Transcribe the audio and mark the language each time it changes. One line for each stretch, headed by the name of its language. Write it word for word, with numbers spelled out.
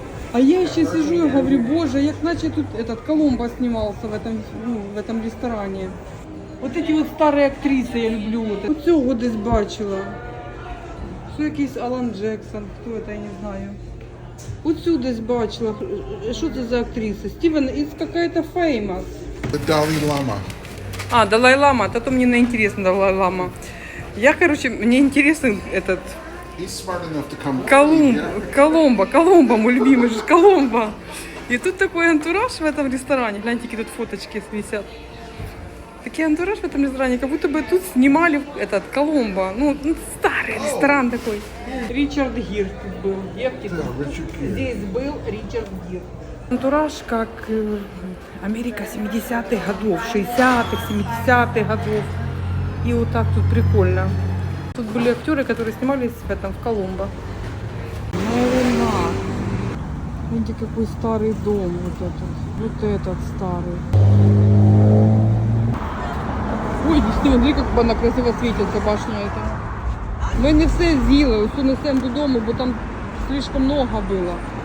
Russian: А я еще сижу и говорю, боже,
Ukrainian: як наче тут
Russian: этот Коломбо снимался в этом, ну, в этом ресторане. Вот эти вот старые актрисы я люблю. Вот это.
Ukrainian: Оцього десь бачила. Це якийсь Алан Джексон, хто це, я не знаю. Оцю десь бачила. Що це за актриса?
Russian: Стівен, із какая-то famous.
English: The Dalai Lama.
Russian: А, Далай-Лама, а то мне неинтересно Далай-Лама. Я, короче, мне интересен этот
English: He's smart enough to come.
Russian: Колумб,
English: Yeah.
Russian: Коломбо, Коломбо, мой любимый же Коломбо. И тут такой антураж в этом ресторане. Гляньте, какие тут фоточки висят. Такие антураж в этом ресторане, как будто бы тут снимали этот Коломбо. Ну, ну, старый ресторан такой. Ричард Гир тут был. Девки,
English: Yeah, Richard Gere.
Russian: здесь был Ричард Гир. Антураж как э, Америка семидесятых годов, шестидесятых, семидесятых годов. И вот так тут прикольно. Тут были актеры, которые снимались в этом, в Коломбо. Видите, какой старый дом вот этот. Вот этот старый. Ой, смотри, как
Ukrainian: вона красиво світиться,
Russian: башня эта.
Ukrainian: Ми не все з'їли, все несемо додому, бо там
Russian: слишком много
Ukrainian: було.